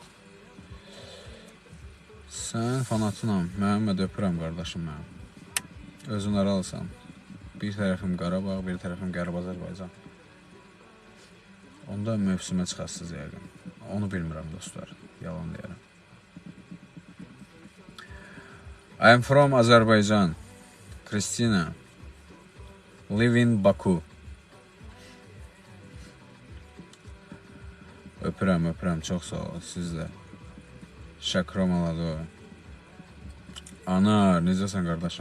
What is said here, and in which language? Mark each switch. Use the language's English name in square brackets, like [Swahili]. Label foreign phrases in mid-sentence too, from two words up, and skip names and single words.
[Azerbaijani] Sən fanatınam, Məhəmməd öpürəm qardaşım mənim. Özün aralısan. Bir tərəfim Qarabağ, bir tərəfim Qərb Azərbaycan. Onda mövsümə çıxasınız yəqin. Onu bilmirəm dostlar, yalan deyərəm. [English] I am from Azerbaijan. Kristina. Live in Baku. [Azerbaijani] Öpürəm, öpürəm, çox sağ ol, siz də. Şəkram aladı. Anar, necəsən qardaşım?